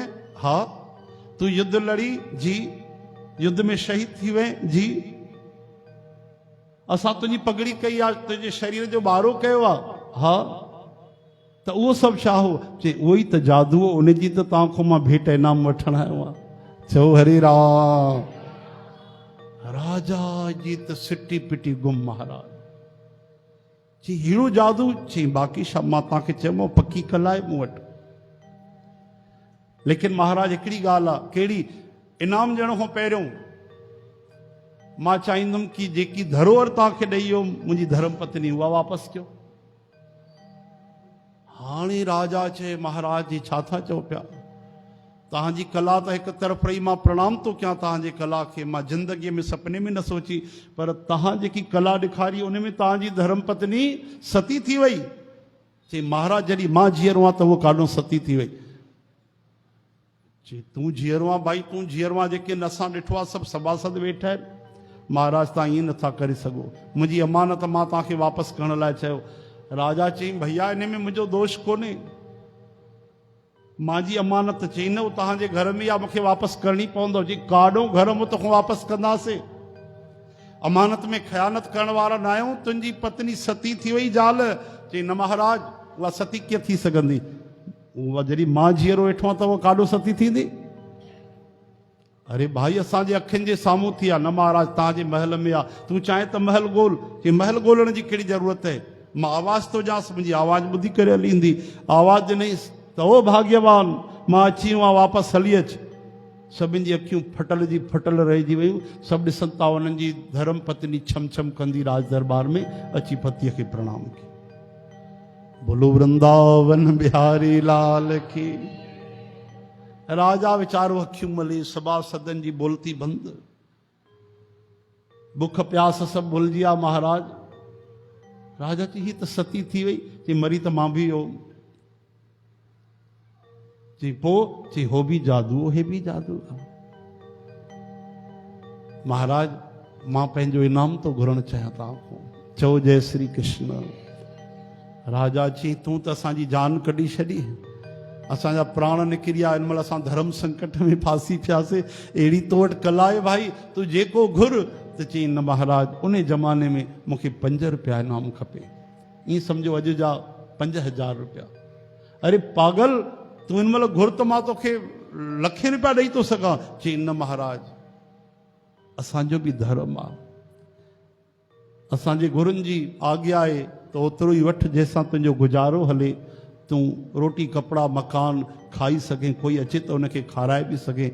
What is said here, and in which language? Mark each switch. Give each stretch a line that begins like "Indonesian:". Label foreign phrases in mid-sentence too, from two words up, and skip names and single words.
Sindhi: हा। तूं युद्ध लड़ी? जी। युद्ध में शहीद थी वएं? जी। असां तुंहिंजी पगड़ी कई आहे, तुंहिंजे शरीर जो ॿारो कयो आहे? हा। त उहो सभु छा हो? चई उहो ई त जादू हो, उन जी त तव्हां खां मां भेट इनाम वठणु आयो आहे। चओ हरे राम। राजा जी त सिटी पिटी गुम। महाराज चई हेड़ो जादू? चई बाक़ी छा, मां तव्हांखे चयोमांव पकी कला आहे मूं वटि। लेकिन महाराज हिकिड़ी ॻाल्हि आहे। कहिड़ी? इनाम ॾियण खां पहिरियों मां चाहींदुमि कि जेकी धरोहर तव्हांखे ॾेई वियो मुंहिंजी धर्म पत्नी, उहा वापसि कयो। हाणे राजा चए महाराज जी छा था चओ पिया? तव्हांजी कला त हिकु तरफ़ रही, मां प्रणाम थो कयां तव्हांजे कला खे, मां ज़िंदगीअ में सपने में न सोची, पर तव्हां जेकी कला ॾेखारी उन में तव्हांजी धर्म पत्नी सती थी वई। चई महाराज जॾहिं मां जीअरो आहियां त उहो काॾों सती थी वई। चई तूं जीअरो आहे? भाई तूं जीअरो आहे, जेके असां ॾिठो आहे सभु सभासद वेठा आहिनि। महाराज तव्हां ईअं नथा करे सघो, मुंहिंजी अमानत मां तव्हांखे वापसि करण लाइ चयो। राजा चई भैया इन में मुंहिंजो दोष कोन्हे, मां जी अमानत। चई न, उहो तव्हांजे घर में आहे, मूंखे वापसि करणी पवंदव। जी काॾों घर मूं तोखां वापसि कंदासीं, अमानत में ख़यानत करण वारा न आहियूं। तुंहिंजी पत्नी सती थी वई ज़ाल। चई न महाराज उहा सती कीअं थी सघंदी? उहा जॾहिं मां जीअरो वेठो आहे त उहा काॾों सती थींदी? अरे भाई असांजे अखियुनि जे साम्हूं थी आहे। न महाराज तव्हांजे महल में आहे, तूं चाहे त महल ॻोल्ह। चई महल ॻोल्हण जी कहिड़ी ज़रूरत आहे? मां आवाज़ थो ॾियांसि, मुंहिंजी आवाज़ ॿुधी करे हली ईंदी। आवाज़ ॾिनईसि त ओ भाग्यवान, मां अची वियो आहियां, वापसि हली अच। सभिनि जी अखियूं फटल जी फटल रहिजी वियूं। सभु ॾिसनि था उन्हनि जी धर्म पत्नी छम छम कंदी राज दरबार में अची पतीअ खे प्रणाम कई।
Hindi: बोलो वृंदावन बिहारी लाल की।
Sindhi: राजा वीचारो अखियूं मले, सभासदनि जी बोलती बंदि, बुख प्यास सभु भुलिजी विया। महाराज राजा चई हीअ त सती थी वई। चई मरी त मां बि वियो। चई पोइ? चई हो बि जादू, हे बि जादू। महाराज मां पंहिंजो इनाम तो घुरणु चाहियां तव्हां खां। चओ जय श्री कृष्ण। राजा चई तूं त असांजी जान कढी छॾी, असांजा प्राण निकिरी विया, हिन महिल असां धर्म संकट में फासी पियासीं। अहिड़ी तो वटि कला आहे भाई, तूं जेको घुर। त चई न महाराज उन ज़माने में मूंखे 5 रुपया इनाम खपे। ईअं सम्झो अॼु जा 5000 रुपया। अरे पागल, तूं हिन महिल घुर त मां तोखे लखे रुपया ॾेई थो सघां। चई न महाराज असांजो बि धर्म आहे, असांजे गुरुनि जी आज्ञा आहे त ओतिरो ई वठि जंहिंसां तुंहिंजो गुज़ारो हले, तूं रोटी कपिड़ा मकान खाई सघे, कोई अचे त उनखे खाराए बि सघे।